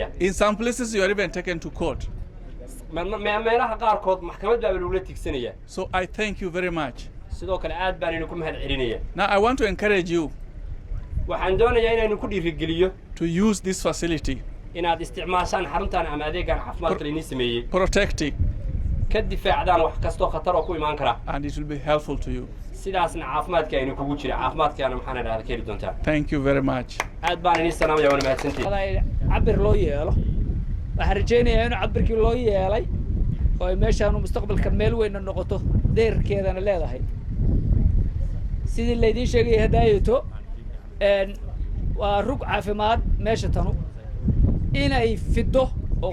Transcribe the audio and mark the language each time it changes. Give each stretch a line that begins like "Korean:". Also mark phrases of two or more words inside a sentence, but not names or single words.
English: In some places you are even taken to court.
Somali: meelaha qaarkood maxkamad baa lagula tigsanaya.
English: So I thank you very much.
Somali: sidoo kale aad baan idinku mahadcelinaya.
English: Now I want to encourage you.
Somali: waxaan doonayaa inaan ku dhiirigeliyo
English: to use this facility.
Somali: inaad isticmaashaan xaruntan ama adeegan caafimaadka la sameeyay.
English: Protect it.
Somali: ka difaacdaan wax kasto khatar oo ku imaan kara.
English: And it will be helpful to you.
Somali: sidaasna caafimaadka aynu kugu jira caafimaadkaana maxaan idhahdaa ka heli doontaa.
English: Thank you very much.
Somali: aad baan idin salaamaya wana mahadsantihiin. cabir loo yeelo waxaan rajaynayaa in cabirkii loo yeelay oo ay meeshaan mustaqbalka meel weyn noqoto deerkeedana leedahay sidii la idin sheegay hadaayato waa rug caafimaad meesha tanu inay fido oo